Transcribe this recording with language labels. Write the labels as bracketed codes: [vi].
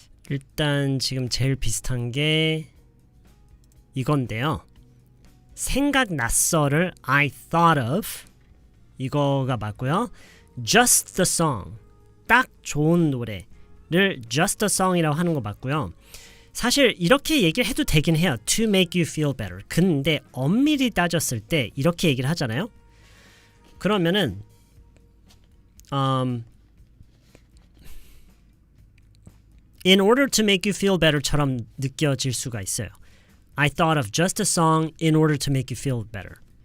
[ko] 일단 지금 제일 비슷한 게 이건데요. 생각났어를 [en] I thought of [ko] 이거가 맞고요. [en] Just the song [ko] 딱 좋은 노래를 Just the song이라고 하는 거 맞고요. 사실 이렇게 얘기를 해도 되긴 해요. [en] To make you feel better. [ko] 근데 엄밀히 따졌을 때 이렇게 얘기를 하잖아요. 그러면은 [en] in order to make you feel better [ko] 처럼 느껴질 수가 있어요. [en] I thought of just a song in order to make you feel better.